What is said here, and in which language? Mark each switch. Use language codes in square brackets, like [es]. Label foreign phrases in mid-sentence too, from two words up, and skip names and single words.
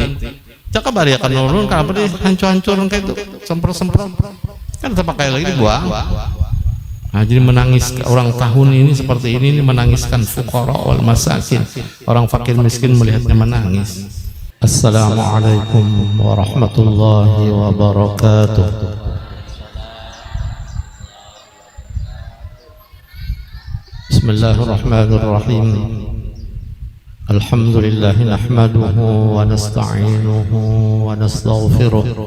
[bjn] Cakap bari akan ulun kenapa dia hancur-hancur kayak itu, semprot-semprot kan terpakai lagi dibuang. Nah, jadi menangis orang tahun ini seperti ini menangiskan [ar] فقراء والمساكين, [bjn] orang fakir miskin melihatnya menangis. [ar] السلام عليكم ورحمة الله وبركاته. بسم الله الرحمن الرحيم. الحمد لله نحمده ونستعينه ونستغفره.